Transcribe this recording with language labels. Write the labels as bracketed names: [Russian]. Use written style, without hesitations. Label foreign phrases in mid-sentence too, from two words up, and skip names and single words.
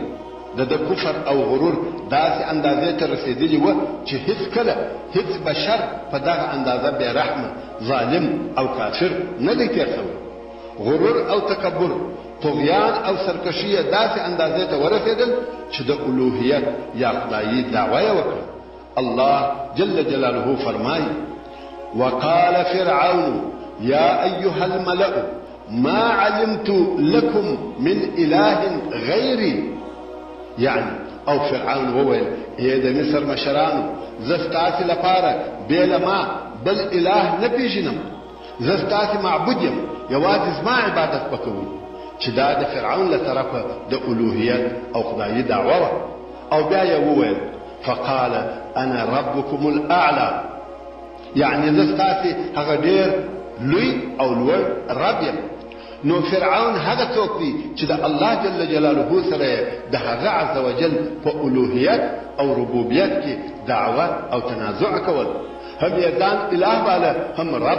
[Pashto] د کفر او غرور داسې اندازې ته رسېدلی وه چې هیڅ کله هیڅ بشر په دغه اندازه بې رحمه، ظالم او کافر نه دی تېر شوی. غرور او تکبر، طغیان او سرکشي یې داسې اندازې ته ورسېدل چې د الوهیت یا خدایي دعوه یې وکړه. [Arabic] الله جل جلاله فرمایي وقال فرعون يا أيها الملأ ما علمت لكم من إله غيري. [Pashto] يعني او فرعون وویل ای د مصر مشرانو زه ستاسې لپاره بې له ما بل اله نه پېژنم، زه ستاسې معبود یم، یوازې زما عبادت به کوئ. چې دا د فرعون له طرفه د الوهیت او خدایي دعوه وه. او بیا یې وویل [Arabic] فقال انا ربكم الاعلى، [Pashto] یعنی زه ستاسې هغه ډېر لوی او لوړ رب یم. نو فرعون هغه څوک دی چې د الله جل جلاله سره د هغه عز وجل په الوهیت او ربوبیت کې دعوه او تنازع کول، هم یې ځان اله باله هم رب.